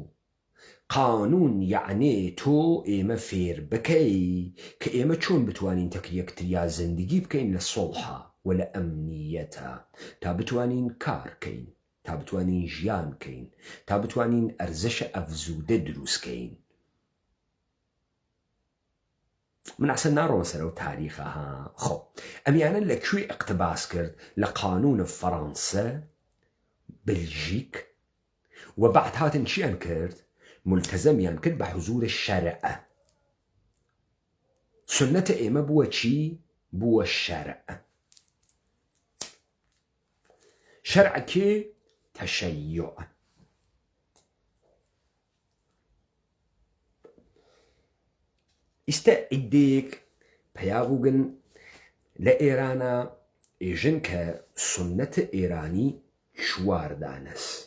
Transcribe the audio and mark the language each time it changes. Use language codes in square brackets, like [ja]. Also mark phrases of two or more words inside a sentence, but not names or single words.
[ckb] قانون یعنی تۆ ئێمە فێر بکەی کە ئێمە چۆن بتوانین تەک یەکتریا زندگی بکەین لە سۆڵحە و لە ئەمنیەتە، تا بتوانین کار بکەین، تا بتوانین ژیان بکەین، تا بتوانین ئەرزشە ئەفزوودە دروستکەین. من ئەسەن ناڕۆمە سەرەوە تاریخە ها. خۆ ئەمیانە لەکوێ ئەقتباس کرد؟ لە قانونە فەڕەنسە، بلژیک، و بعد هاتن چیان کرد؟ ملتزەمیان کرد بە حوزورە شەرعە. سنەتە ئێمە بووە چی؟ بووە شەرع. شەرع کێ؟ تەشەیوع. ئیستە ئیدێک پەیابووگن لە ئێرانە ئێژن کە سنەتە ئێرانی چواردانەس.